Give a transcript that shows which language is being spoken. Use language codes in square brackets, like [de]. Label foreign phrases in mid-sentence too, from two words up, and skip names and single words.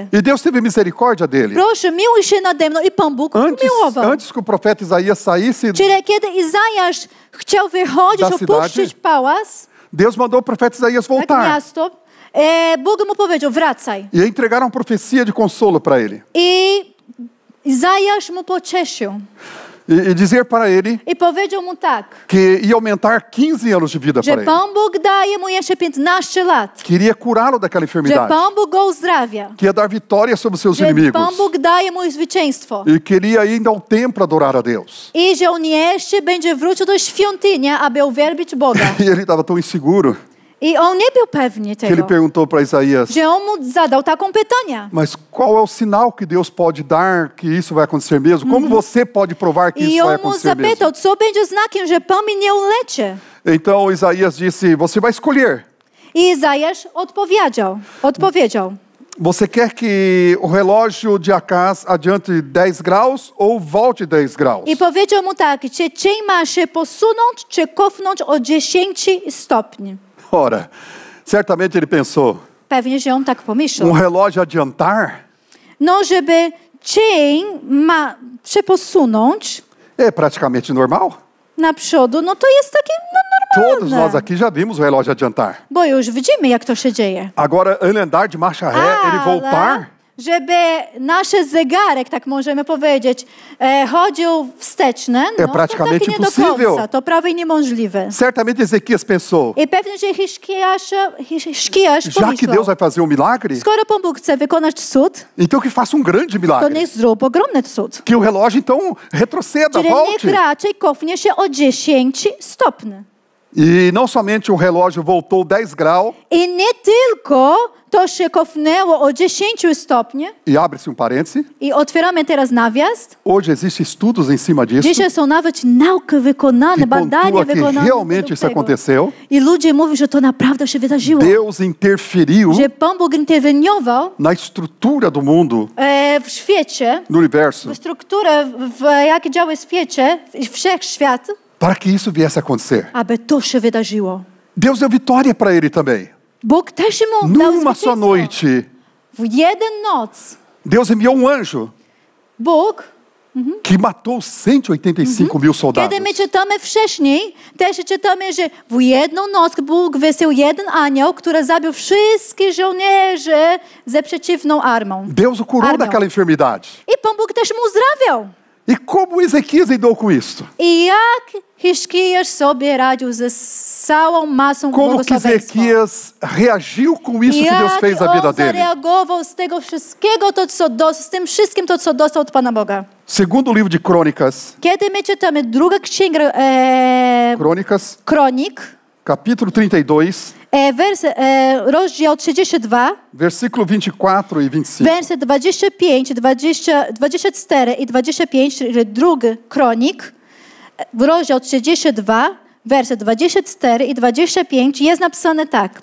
[pt] E Deus teve misericórdia dele. [pl] Proszę, miłuj się nade mną. I Pan Bóg umiłował. [pt] Antes que o profeta Isaías saísse, [pl] Czyli kiedy Izajasz chciał wychodzić, [pt] Da cidade, [pl] opuścić pałac, [pt] Deus mandou o profeta Isaías [pl] tak [pt] voltar. [pl] miasto, Bóg mu powiedział, wracaj. [pt] E entregaram profecia de consolo para ele. [pl] I Izajasz mu pocieszył. [pt] E dizer para ele [pl] I powiedział mu tak, [pt] que ia aumentar 15 anos de vida [pl] że [pt] para ele. [pl] Pan Bóg daje mu jeszcze 15 lat. [pt] Que iria curá-lo daquela [pl] Że [pt] enfermidade. [pl] Pan Bóg go uzdrawia. [pt] Que ia dar vitória sobre os seus [pl] Że [pt] inimigos. [pl] Pan Bóg daje mu zwycięstwo. [pt] E que ele ia ainda ao templo adorar a Deus. [pl] I że on jeszcze będzie wrócił do świątyni, aby uwielbić Boga. [pt] E ele estava tão inseguro [pl] I on nie był pewny [pt] que ele [pl] tego, [pt] perguntou para Isaías: [pl] że on mu zadał taką pytanie. [pt] mas qual é o sinal que Deus pode dar que isso vai acontecer mesmo? Como você pode provar que [pl] I [pt] isso vai [pl] on mu [pt] acontecer mesmo? [pl] zapytał, co będzie znakiem, że Pan mnie uleczy. [pt] Então Isaías disse: você vai escolher. [pl] I Izajasz odpowiedział. [pt] Você quer que o relógio de Acaz adiante 10 graus ou volte 10 graus? [pl] I powiedział mu tak, czy cień ma się posunąć, czy cofnąć o 10 stopni. [pt] Ora, certamente ele pensou: [pl] Pewnie, że on tak pomyślał. [pt] relógio adiantar [pl] No, żeby cień ma się posunąć [pt] é praticamente normal. [pl] na przodu, no to jest takie [pt] Todos nós [pl] normalne. [pt] aqui já vimos o relógio adiantar. [pl] Bo już widzimy, jak to się dzieje. [pt] Agora, ele andar de marcha ré, ele voltar, [pl] żeby nasz zegarek, tak możemy powiedzieć, chodził wsteczny, no, [pt] praticamente [pl] to tak nie do [pt] impossível. [pl] końca, to prawie niemożliwe. [pt] Certamente Ezequias pensou, [pl] I pewnie, że Hiszkiasz [pt] já que [pl] pomyślał, [pt] Deus vai fazer milagre, [pl] skoro Pan Bóg chce wykonać cud, [pt] então que faça grande [pl] to [pt] milagre. [pl] niech zrób ogromny cud. [pt] Que o relógio então retroceda, [pl] Czyli niech [pt] volte. [pl] raczej cofnie się o 10 stopni. [pt] E não somente o relógio voltou 10 graus, [pl] I nie tylko to się cofnęło o 10 stopni, [pt] e abre-se parêntese, [pl] i otwieramy teraz nawias. [pt] hoje existem estudos em cima disso, [pl] Dzisiaj są nawet nauki wykonane, [pt] que [pl] badania [pt] pontua que [pl] wykonane. [pt] realmente [pl] według [pt] isso [pl] tego. [pt] aconteceu. [pl] I ludzie mówią, że to naprawdę się wydarzyło. [pt] Deus interferiu [pl] Że Pan Bóg interweniował [pt] na estrutura do mundo, [pl] w świecie, [pt] no universo, [pl] w strukturę, w jakie działy w świecie, wszechświat, [pt] para que isso viesse a acontecer. [pl] aby to się wydarzyło. [pt] Deus deu vitória para ele também. [pl] Bóg też mu dał [pt] Numa só [pl] zwycięstwo. [pt] noite, [pl] W jeden noc [pt] Deus enviou anjo [pl] Bóg, [pt] que matou 185.000 soldados. [pl] kiedy my czytamy wcześniej, też czytamy, że w jedną noc Bóg wysłał jeden anioł, który zabił wszystkich żołnierzy ze przeciwną armią. [pt] Deus o curou daquela enfermidade. [pl] I Pan Bóg też mu uzdrawiał. [pt] E como Ezequias lidou com isso? [pl] I jak Hiszkiasz sobie radził ze całą masą [pt] Como que [pl] błogosławieństwa? [pt] Ezequias reagiu com isso que Deus fez na vida [pl] on [pt] dele? [pl] zareagował z tego wszystkiego, z tym wszystkim, co dostał od Pana Boga. [pt] Segundo livro de Crônicas, [pl] Kiedy my czytamy druga księga [pt] Crônicas, [pl] Kronik, [pt] capítulo 32, [pl] rozdział 32, [pt] versículo 24 e 25. [pl] wersy 25, 24 i 25, czyli drugi Kronik, rozdział 32, wersy 24 i 25 jest napisane tak.